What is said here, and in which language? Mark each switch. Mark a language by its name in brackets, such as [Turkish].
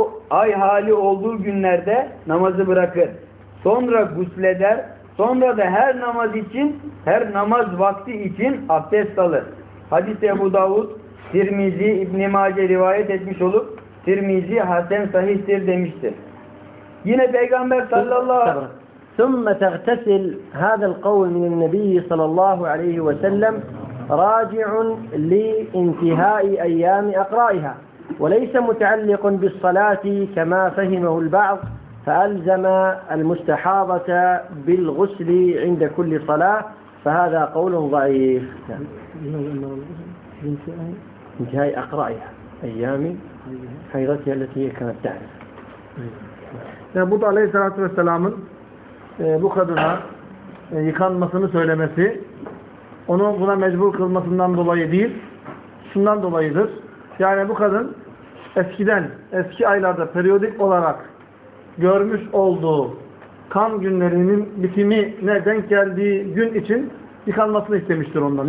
[Turkish] Ay hali olduğu günlerde namazı bırakır. Sonra gusleder. Sonra da her namaz vakti için abdest alır. Hadis-i Ebu Davud, Tirmizi, İbn-i Mace rivayet etmiş olup Tirmizi hasen sahihtir demiştir. Yine Peygamber sallallahu aleyhi ve sellem [Arabic] ثم تغتسل هذا القول من النبي صلى الله عليه وسلم راجع لانتهاء أيام أقرائها وليس متعلق بالصلاة كما فهمه البعض فألزم المستحاضة بالغسل عند كل صلاة فهذا قول ضعيف انتهاء أقرائها أيام حيضتها التي كانت تعرف نبوت عليه الصلاة والسلام [Turkish] bu kadına yıkanmasını söylemesi onu buna mecbur kılmasından dolayı değil şundan dolayıdır. Yani bu kadın eski aylarda periyodik olarak görmüş olduğu kan günlerinin bitimine denk geldiği gün için yıkanmasını istemiştir ondan.